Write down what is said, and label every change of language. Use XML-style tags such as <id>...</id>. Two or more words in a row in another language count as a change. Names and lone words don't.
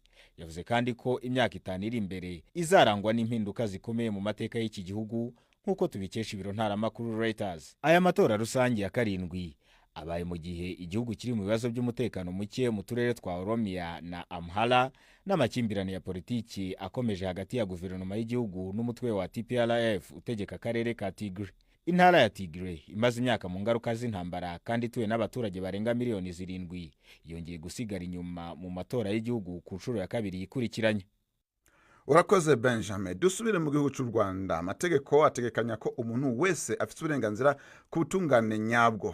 <rw>Yavuze kandi ko imyaka 5 iri imbere izarangwa n'impinduka zikomeye mu mateka y'iki gihugu nk'uko tubikesha ibiro ntaramakuru Reuters. Aya matora rusange ya 7 abaye mu gihe igihugu kiri mu bibazo by'umutekano muke mu turere twa Oromia na Amhara n'amakimbirane ya politiki akomeje hagati ya guverinoma y'igihugu n'umutwe wa TPLF utegeka akarere ka Tigray. Intara ya Tigray imaze imyaka mu ngaruka z'intambara kandi ituwe n'abaturage barenga miliyoni 7 yongeye gusigara inyuma mu matora y'igihugu ku nshuro ya 2 yikurikiranye. Urakoze Benjamin. Dusubire mu gihugu cy'u Rwanda. Amategeko ategekanya ko umuntu wese afite uburenganzira ku butungane nyabwo.</rw>